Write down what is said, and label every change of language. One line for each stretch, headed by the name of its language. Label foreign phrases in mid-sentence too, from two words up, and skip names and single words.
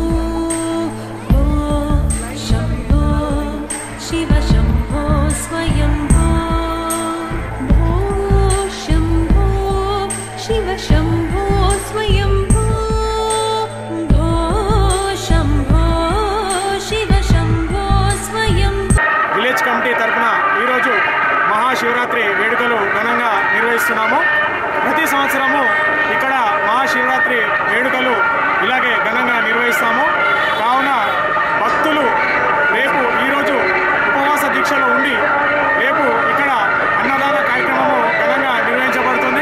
Sanskrit: शंभो शिव शंभो स्वयंभो शंभो शिव शंभो स्वयंभो शंभो शिव शंभो स्वयंभो.
English: village committee
Telugu: తరఫున ఈరోజు మహాశివరాత్రి వేడుకలు ఘనంగా నిర్వహిస్తున్నాము. ప్రతి సంవత్సరము ఇక్కడ మహాశివరాత్రి వేడుకలు ఇలాగే ఘనంగా నిర్వహిస్తాము. కావున భక్తులు రేపు ఈరోజు ఉపవాస దీక్షలో ఉండి రేపు ఇక్కడ అన్నదాన కార్యక్రమము ఘనంగా నిర్వహించబడుతుంది.